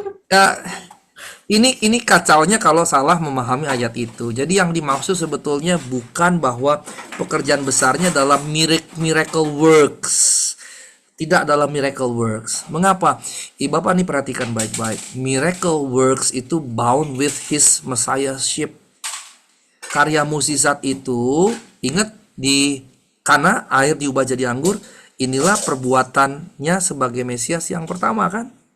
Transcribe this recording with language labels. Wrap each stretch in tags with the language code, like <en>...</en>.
<id>Ya, ini kacaunya kalau salah memahami ayat itu. Jadi yang dimaksud sebetulnya bukan bahwa pekerjaan besarnya dalam miracle works. Tidak dalam miracle works. Mengapa? Bapak nih perhatikan baik-baik.</id> <en>Miracle works itu bound with his messiahship.</en> <id>Karya mukjizat itu, ingat di Kana air diubah jadi anggur, inilah perbuatannya sebagai Mesias yang pertama kan?</id>